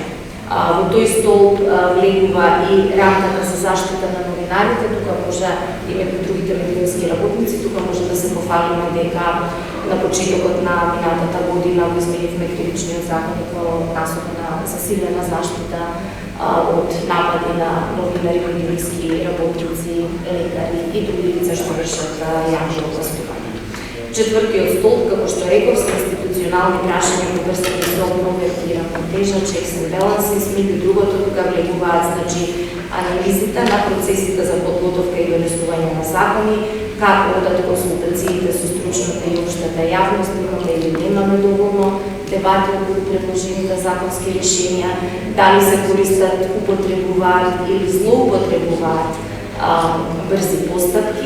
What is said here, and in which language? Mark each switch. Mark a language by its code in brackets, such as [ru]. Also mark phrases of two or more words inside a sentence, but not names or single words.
[mk] Во тој столб влегува и рамката за заштита на новинарите, тука може и меѓу другите медиумски работници, тука може да се пофалиме дека на почетокот на минатата година го изменивме кривичниот законник во насока на засилена заштита од напади на новинари, медиумски работници, лекари и други лица што вршат јавно властување. Четвртиот столб, како што реков, се институционални прашања поврзани со обновата и рамнотежа, [en] checks and balances, [mk] меѓу другото тука влегуваат, значи, анализите на процесите за подготовка и донесување на закони, како одат консултациите со стручната и општата јавност, имаме или немаме доволно дебати околу предложените законски решенија, дали се користат, употребуваат или злоупотребуваат брзи постапки.